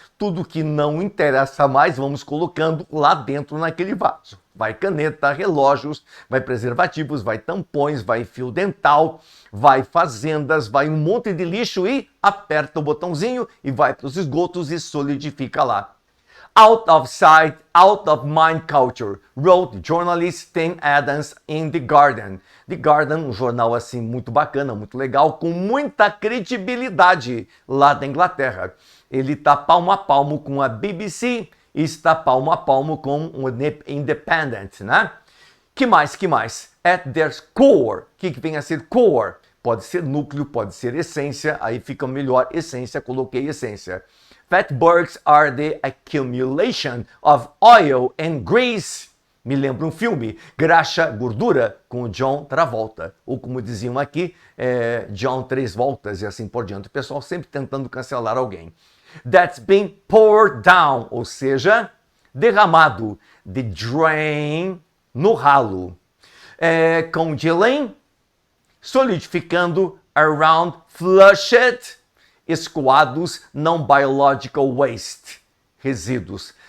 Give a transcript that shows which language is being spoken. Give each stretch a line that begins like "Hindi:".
Portuguese: Tudo que não interessa mais, vamos colocando lá dentro naquele vaso. Vai caneta, relógios, vai preservativos, vai tampões, vai fio dental, vai fazendas, vai um monte de lixo e aperta o botãozinho e vai para os esgotos e solidifica lá.
English: Out of sight, out of mind culture, wrote journalist Tim Adams in The Guardian.
Portuguese: The Guardian, um jornal assim muito bacana, muito legal, com muita credibilidade lá da Inglaterra. Ele está palmo a palmo com a BBC e está palmo a palmo com o Independent, né? Que mais?
English: At their core.
Portuguese: O que vem a ser core? Pode ser núcleo, pode ser essência, aí fica melhor essência, coloquei essência.
English: Fatbergs are the accumulation of oil and grease.
Portuguese: Me lembra um filme, Graxa, Gordura, com o John Travolta. Ou como diziam aqui, John Três Voltas e assim por diante. O pessoal sempre tentando cancelar alguém.
English: That's been poured down,
Portuguese: ou seja, derramado.
English: The drain,
Portuguese: no ralo.
English: Congealing, solidificando, around, flushed, escoados, non-biological waste, resíduos.